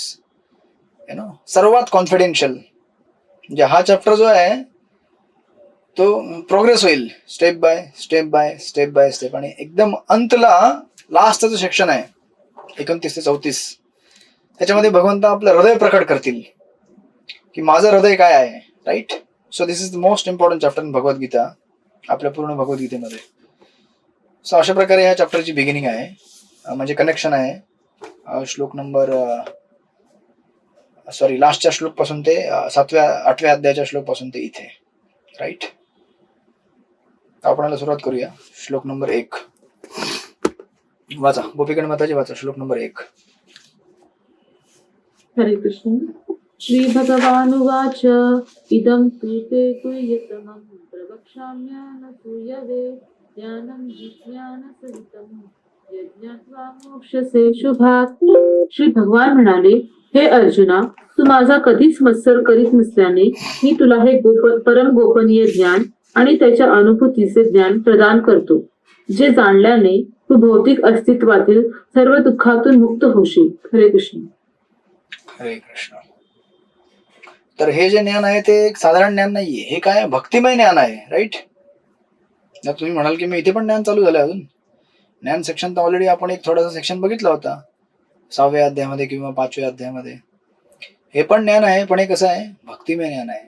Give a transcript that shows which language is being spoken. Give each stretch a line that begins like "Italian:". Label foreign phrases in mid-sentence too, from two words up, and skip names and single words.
Marathi: सर्वात कॉन्फिडेन्शियल. म्हणजे हा चॅप्टर जो आहे तो प्रोग्रेस होईल
English: step by step,
Marathi: आणि एकदम अंतला लास्टचा जो सेक्शन आहे 29 ते 34, त्याच्यामध्ये भगवंत आपलं हृदय प्रकट करतील की माझं हृदय काय आहे. राईट.
English: so this is the most important chapter in Bhagavad Gita, आपल्या पूर्ण भगवद्गीतेमध्ये.
Marathi: सो अशा प्रकारे ह्या चॅप्टरची बिगिनिंग आहे, म्हणजे कनेक्शन आहे श्लोक नंबर लास्टच्या श्लोक पासून ते 8व्या अध्यायाच्या श्लोक पासून ते इथे. राईट. आपण सुरुवात करूया. श्लोक नंबर 1 वाचा, गोपीगण माताजी वाचा श्लोक नंबर 1. हरे कृष्ण.
Sanskrit: श्री भगवानुवाच इदं तु ते तुय्यतमं प्रवक्ष्याम्यनसूयवे ज्ञानं विज्ञानसहितं यज्ञात्वा मोक्षसे शुभात्.
Marathi: श्री भगवान म्हणाले, हे अर्जुना, तू माझा कधीच मत्सर करीत नसल्याने मी तुला हे परम गोपनीय ज्ञान आणि त्याच्या अनुभूतीचे ज्ञान प्रदान करतो, जे जाणल्याने तू भौतिक अस्तित्वातील सर्व दुःखातून मुक्त होशील. हरे कृष्ण. हरे कृष्ण. तर हे जे ज्ञान आहे ते एक साधारण ज्ञान नाहीये, हे काय भक्तिमय ज्ञान आहे. राईट. जर तुम्ही म्हणाल की मी इथे पण ज्ञान चालू झालं, अजून ज्ञान सेक्शन तर ऑलरेडी आपण एक थोडासा सेक्शन बघितला होता 6व्या अध्यायामध्ये किंवा 5व्या अध्यायामध्ये. हे पण ज्ञान आहे, पण हे कसं आहे, भक्तिमय ज्ञान आहे.